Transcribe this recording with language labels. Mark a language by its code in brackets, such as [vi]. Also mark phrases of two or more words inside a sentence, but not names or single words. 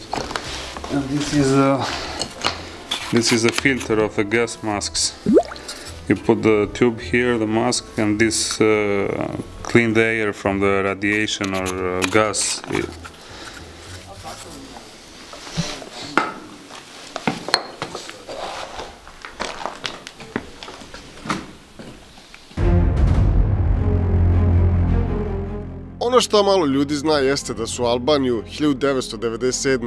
[en] And this is a filter of the gas masks. You put the tube here, the mask, and this clean the air from the radiation or gas. [sr] Ono što malo ljudi zna jeste da su Albaniju 1997.